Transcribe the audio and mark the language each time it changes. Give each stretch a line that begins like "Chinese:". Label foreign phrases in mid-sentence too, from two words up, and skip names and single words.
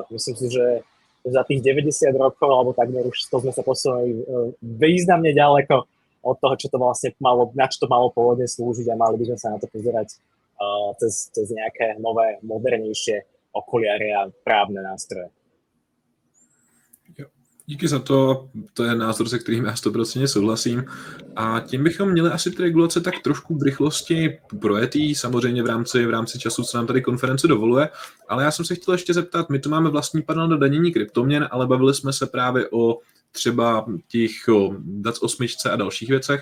Slovak: Myslím si, že za tých 90 rokov, alebo takmer už to sme sa posunuli významne ďaleko od toho, čo to vlastne na čo to malo pôvodne slúžiť a mali by sme sa na to pozerať cez nejaké nové, modernejšie okuliare a právne nástroje.
Czech: Díky za to, to je názor, se kterým já 100% souhlasím. A tím bychom měli asi ty regulace tak trošku v rychlosti projetý, samozřejmě v rámci času, co nám tady konference dovoluje. Ale já jsem se chtěl ještě zeptat, my tu máme vlastní panel na danění kryptoměn, ale bavili jsme se právě o třeba těch DAC 8 a dalších věcech.